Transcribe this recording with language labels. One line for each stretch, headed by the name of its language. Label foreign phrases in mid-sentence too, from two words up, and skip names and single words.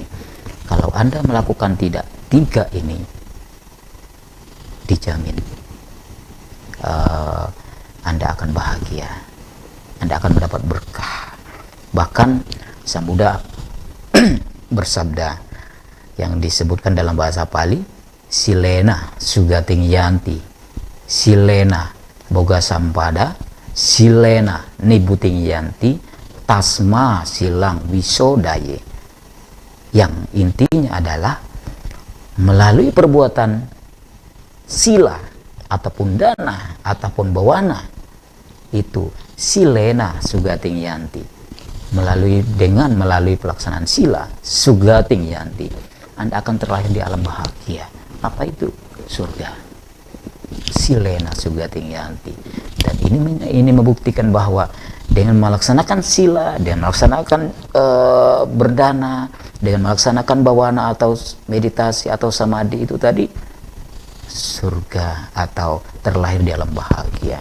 Indonesian: Kalau Anda melakukan 3 ini, dijamin Anda akan bahagia, Anda akan mendapat berkah. Bahkan Sang Buddha bersabda yang disebutkan dalam bahasa Pali,
Pali: silena sugating yanti, silena boga sampada, silena nibuting yanti, tasma silang wisodaye.
Indonesian: Yang intinya adalah melalui perbuatan sila ataupun dana ataupun bawana, itu
Pali: silena sugating yanti,
Indonesian: melalui pelaksanaan sila
Pali: sugating yanti,
Indonesian: Anda akan terlahir di alam bahagia. Apa itu? Surga.
Pali: Silena sugating yanti.
Indonesian: Dan ini membuktikan bahwa dengan melaksanakan sila, dengan melaksanakan berdana, dengan melaksanakan bawana atau meditasi atau samadhi itu tadi, surga atau terlahir di alam bahagia.